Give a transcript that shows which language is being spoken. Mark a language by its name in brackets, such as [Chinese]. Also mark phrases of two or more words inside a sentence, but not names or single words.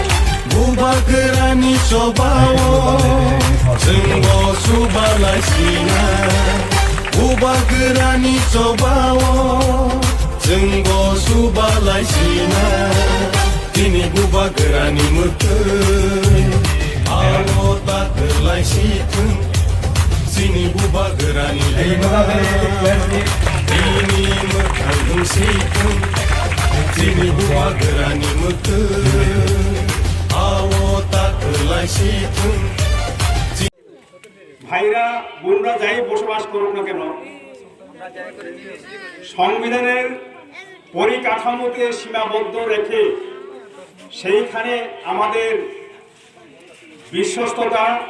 [Kok Borok] बुबा गोरानि सबावो जों सुबालासिना बुबा गोरानि सबावो जों सुबालासिना दिनै बुबा गोरानि मोखै आवता होलायसेथों जोंनि बुबा गोरानि दैनि मोखां होंसेथों जोंनि बुबा गोरानि मोखै आवता होलायसेथों [Bangla] ভাইরা বোনরা যাই বসবাস করুক না কেন সংবিধানের পরিকাঠামোকে সীমাবদ্ধ রেখে সেইখানে আমাদের বিশ্বস্ততা